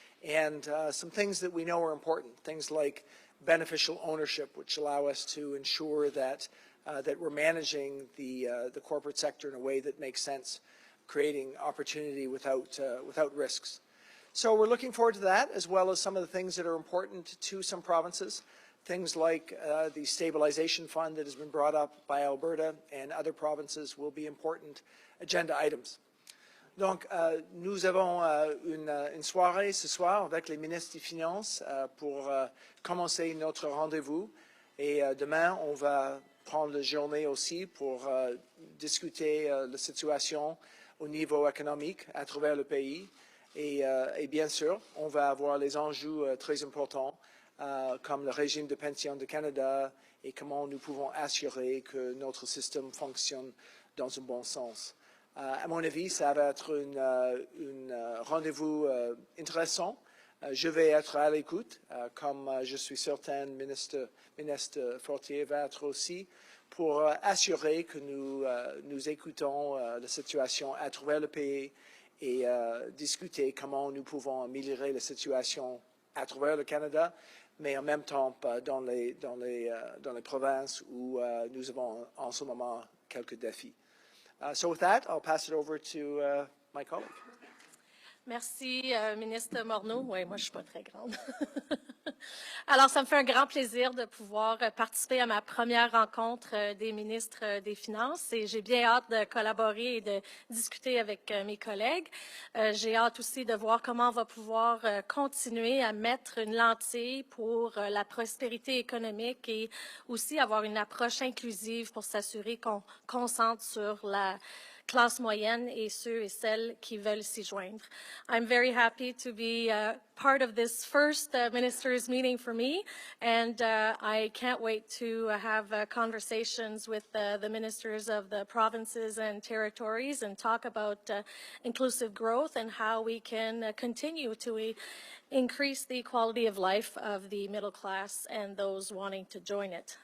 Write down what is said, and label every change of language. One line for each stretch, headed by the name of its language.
English: And some things that we know are important, things like beneficial ownership, which allow us to ensure that that we're managing the corporate sector in a way that makes sense, creating opportunity without risks. So we're looking forward to that, as well as some of the things that are important to some provinces, things like the Stabilization Fund that has been brought up by Alberta and other provinces will be important agenda items.
French: Donc, nous avons une soirée ce soir avec les ministres des Finances pour commencer notre rendez-vous. Et demain, on va prendre la journée aussi pour discuter la situation au niveau économique à travers le pays. Et bien sûr, on va avoir les enjeux très importants comme le régime de pension du Canada et comment nous pouvons assurer que notre système fonctionne dans un bon sens. À mon avis, ça va être un rendez-vous intéressant. Je vais être à l'écoute, comme je suis certain ministre Fortier va être aussi, pour assurer que nous écoutons la situation à travers le pays et discuter comment nous pouvons améliorer la situation à travers le Canada, mais en même temps dans les provinces où nous avons en ce moment quelques défis.
English: So with that, I'll pass it over to my colleague.
French: Merci, Ministre Morneau. Oui, moi, je ne suis pas très grande. Alors, ça me fait un grand plaisir de pouvoir participer à ma première rencontre des ministres des Finances et j'ai bien hâte de collaborer et de discuter avec mes collègues. J'ai hâte aussi de voir comment on va pouvoir continuer à mettre une lentille pour la prospérité économique et aussi avoir une approche inclusive pour s'assurer qu'on concentre sur la classe moyenne et ceux et celles qui veulent s'y joindre.
English: I'm very happy to be part of this first ministers meeting for me, and I can't wait to have conversations with the ministers of the provinces and territories and talk about inclusive growth and how we can continue to increase the quality of life of the middle class and those wanting to join it.